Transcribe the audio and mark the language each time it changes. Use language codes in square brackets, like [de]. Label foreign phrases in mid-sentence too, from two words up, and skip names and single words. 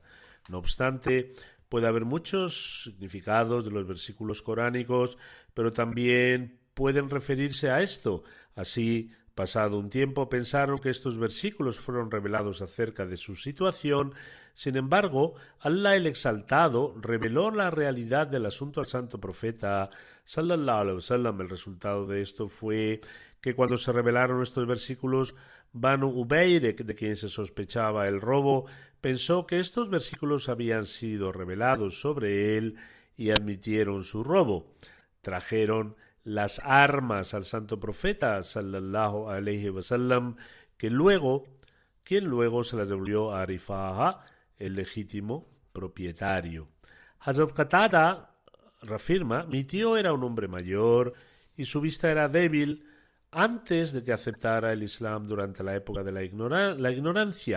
[es] No obstante, puede haber muchos significados de los versículos coránicos, pero también pueden referirse a esto. Así, pasado un tiempo, pensaron que estos versículos fueron revelados acerca de su situación. Sin embargo, Allah el Exaltado reveló la realidad del asunto al santo profeta [ar] صلى الله عليه وسلم. [es] El resultado de esto fue que cuando se revelaron estos versículos, Banu Ubayrek, de quien se sospechaba el robo, pensó que estos versículos habían sido revelados sobre él y admitieron su robo. Trajeron las armas al santo profeta [ar] صلى الله عليه وسلم, [es] quien luego se las devolvió a Rifa'a, el legítimo propietario. Hazrat Qatada reafirma: mi tío era un hombre mayor y su vista era débil antes de que aceptara el Islam durante la época de la ignorancia.